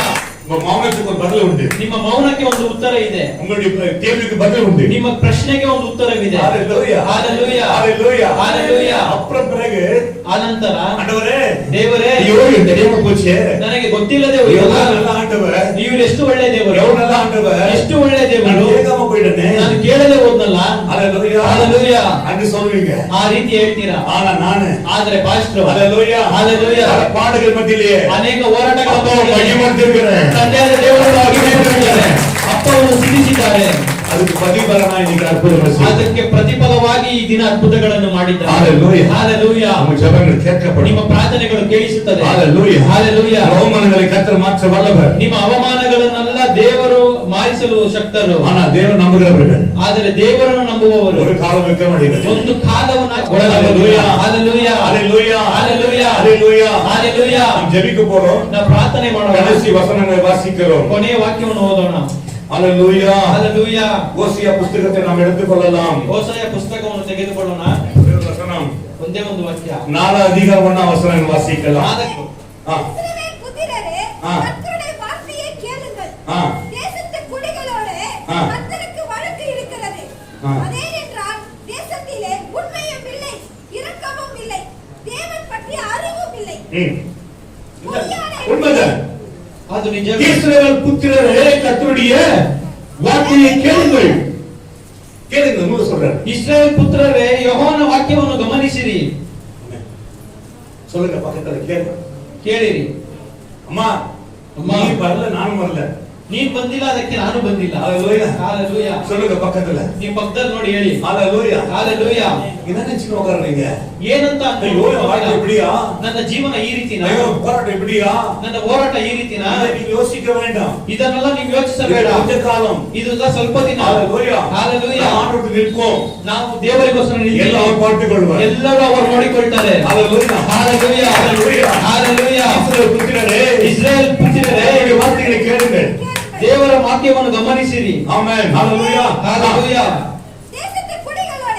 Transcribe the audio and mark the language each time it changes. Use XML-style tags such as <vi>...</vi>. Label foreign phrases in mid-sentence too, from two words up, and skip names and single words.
<ta>உங்க மௌனத்துக்கு ஒரு பதில் உண்டு.</ta> <kn>ನಿಮ್ಮ ಮೌನಕ್ಕೆ ಒಂದು ಉತ್ತರ ಇದೆ.</kn> <ta>உங்களுடைய கேள்விக்கு பதில் உண்டு.</ta> <kn>ನಿಮ್ಮ ಪ್ರಶ್ನೆಗೆ ಒಂದು ಉತ್ತರವಿದೆ.</kn> <ta>ஹalleluya. ஹalleluya. ஹalleluya. ஹalleluya. அப்புறம் பிறகு</ta> <kn>ಅನಂತರ</kn> <ta>ஆண்டவரே</ta> <kn>ದೇವರೇ</kn> <ta>ஐயோ இது தெரியாம போச்சே.</ta> <kn>ನನಗೆ ಗೊತ್ತಿಲ್ಲದೆ</kn> <ta>எவ்வளவு</ta> <kn>ಹೋಯಿತು.</kn> <ta>நல்ல ஆண்டவர்.</ta> <kn>ನೀವು ಎಷ್ಟು ಒಳ್ಳೆ ದೇವರು.</kn> <ta>எவ்வளவு நல்ல ஆண்டவர்.</ta> <kn>ಎಷ್ಟು ಒಳ್ಳೆ ದೇವರು.</kn> <ta>நான் கேட்காம போயிட்டேனே.</ta> <kn>ನಾನು ಕೇಳದೆ ಹೋದ್ನಲ್ಲ.</kn> <ta>ஹalleluya. ஹalleluya. அங்க சொல்வீங்க.</ta> <kn>ಆ ರೀತಿ ಹೇಳ್ತೀರಾ.</kn> <ta>ஆனா நானு</ta> <kn>ಆದ್ರೆ ಪಾಸ್ಟರ್</kn> <ta>ஹalleluya. ஹalleluya. பல பாடுகள் மத்தியிலே</ta> <kn>ಅನೇಕ ಹೋರಾಟಗಳ</kn> <ta>அப்போ மகிமைப்படுத்திருக்கிறேன்.</ta> <kn>ತಂದೆಯಾದ ದೇವರನ್ನು ಮಹಿಮೆಪಡಿಸಿದ್ದಾರೆ. ಅಪ್ಪವನ್ನು ಸ್ತುತಿಸಿದ್ದಾರೆ.</kn> <ta>அதுக்கு பதிபலனா இன்னைக்கு அற்புதங்கள் செய்தார்.</ta> <kn>ಅದಕ್ಕೆ ಪ್ರತಿಫಲವಾಗಿ ಈ ದಿನ ಅದ್ಭುತಗಳನ್ನು ಮಾಡಿದ್ದಾರೆ.</kn> <ta>ஹalleluya. ஹalleluya. நம்ம ஜெபங்கள் கேட்கப்படும்.</ta> <kn>ನಿಮ್ಮ ಪ್ರಾರ್ಥನೆಗಳು ಕೇಳಿಸುತ್ತದೆ.</kn> <ta>ஹalleluya. ஹalleluya. அவமானங்களை கர்த்தர் மாற்ற வல்லவர்.</ta> <kn>ನಿಮ್ಮ ಅವಮಾನಗಳನ್ನೆಲ್ಲ ದೇವರು ಮಾರಿಸಲು ಶಕ್ತರು.</kn> <ta>ஆனா தேவன் நம்புகிறவர்கள்.</ta> <kn>ಆದರೆ ದೇವರನ್ನು ನಂಬುವವರು</kn> <ta>ஒரு காலம் வைக்க முடியாது.</ta> <kn>ಒಂದು ಕಾಲವನ್ನು</kn> <ta>ஹalleluya. ஹalleluya. ஹalleluya. ஹalleluya. ஹalleluya. ஹalleluya. நாம் ஜெபிக்க போறோம்.</ta> <kn>ನಾವು ಪ್ರಾರ್ಥನೆ ಮಾಡೋಣ.</kn> <ta>கடைசி வசனங்களை வாசிக்கிறோம்.</ta> <kn>ಕೊನೆಯ ವಾಕ್ಯವನ್ನು ಓದೋಣ.</kn> <ta>ஹalleluya. ஹalleluya. ஓசியா புத்தகத்தை நாம் எடுத்துக்கொள்ளலாம்.</ta> <kn>ಹೋಸೆಯ ಪುಸ್ತಕವನ್ನು ತೆಗೆದುಕೊಳ್ಳೋಣ.</kn> <ta>ஒரு வசனம்.</ta> <kn>ಒಂದೇ ಒಂದು ವಾಕ್ಯ.</kn> <ta>4 அதிகாரம் 1 வசனம் வாசிக்கலாம். இஸ்ரவேல் புத்திரரே, கர்த்தருடைய வார்த்தையை கேளுங்கள். தேசத்து குடிகளோடு கர்த்தருக்கு வழக்கு இருக்கிறது. அதேனென்றால் தேசத்திலே உண்மையும் இல்லை, இரக்கமும் இல்லை, தேவன் பற்றிய அறிவும் இல்லை. உண்மைதான்.</ta> <kn>ಅದು ನಿಜವೇ.</kn> <ta>இஸ்ரவேல் புத்திரரே, கர்த்தருடைய வார்த்தையை கேளுங்கள். கேளுங்க என்ன சொல்றாரு?</ta> <kn>ಇಸ್ರಾಯೇಲ್ ಪುತ್ರರೇ, ಯೆಹೋವನ ವಾಕ್ಯವನ್ನು ಗಮನಿಸಿರಿ.</kn> <ta>சொல்லுங்க பக்கத்துல கேளுங்க.</ta> <kn>ಕೇಳಿರಿ.</kn> <ta>அம்மா நீ வரல நானும் வரல.</ta> <kn>ನೀನ್ ಬಂದಿಲ್ಲ, ಅದಕ್ಕೆ ನಾನು ಬಂದಿಲ್ಲ.</kn> <ta>ஹalleluya. ஹalleluya. சொல்லுங்க பக்கத்துல.</ta> <kn>ನೀವು ಪಕ್ಕದಲ್ಲಿ ನೋಡಿ ಹೇಳಿ.</kn> <ta>ஹalleluya. ஹalleluya. என்ன நினைச்சு உட்கார்றீங்க?</ta> <kn>ಏನಂತ</kn> <ta>ஐயோ வாழ்க்கை எப்படியா?</ta> <kn>ನನ್ನ ಜೀವನ ಈ ರೀತಿನಾ?</kn> <ta>ஐயோ போராட்டம் எப்படியா?</ta> <kn>ನನ್ನ ಹೋರಾಟ ಈ ರೀತಿನಾ?</kn> <ta>இதை நீங்க யோசிக்க வேண்டாம்.</ta> <kn>ಇದನ್ನೆಲ್ಲ ನೀವು ಯೋಚಿಸಬೇಡ.</kn> <ta>கொஞ்ச காலம்.</ta> <kn>ಇದೆಲ್ಲ ಸ್ವಲ್ಪ ದಿನ.</kn> <ta>ஹalleluya. ஹalleluya. ஆண்டவருக்கு நிற்போம்.</ta> <kn>ನಾವು ದೇವರಿಗೋಸ್ಕರ ನಿಲ್ತೀವಿ. ಎಲ್ಲ ಅವರು பார்த்துக்கொள்வார். ಎಲ್ಲರೂ ಅವರು ನೋಡಿಕೊಳ್ತಾರೆ.</kn> <ta>ஹalleluya. ஹalleluya. ஹalleluya. ஹalleluya. இஸ்ரவேல் புத்திரரே,</ta> <kn>ಇಸ್ರಾಯೇಲ್ ಪುತ್ರರೇ,</kn> <ta>தேவனுடைய வார்த்தைகளை கேளுங்கள்.</ta> <kn>ದೇವರ ವಾಕ್ಯವನ್ನು ಗಮನಿಸಿರಿ.</kn> <ta>ஆமென். ஹalleluya. ஹalleluya. தேசத்து குடிகளோடு</ta>